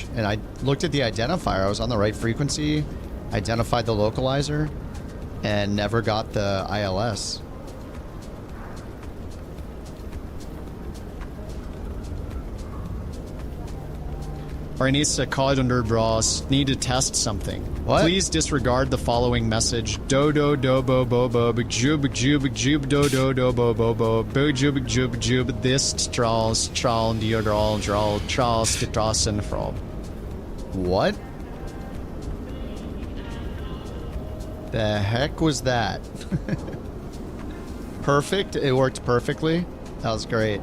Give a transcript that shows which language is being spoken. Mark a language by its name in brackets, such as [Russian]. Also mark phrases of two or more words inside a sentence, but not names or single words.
[English] And I looked at the identifier. I was on the right frequency, identified the localizer, and never got the ILS. Or needs to call it under bros. Need to test something. What? Please disregard the following message. Do do do bo bo bo big jub jub jub do do do bo bo bo bo jub jub jub this straws trawl deodral drawl trawl stitrasen from. What? The heck was that? Perfect. It worked perfectly. That was great.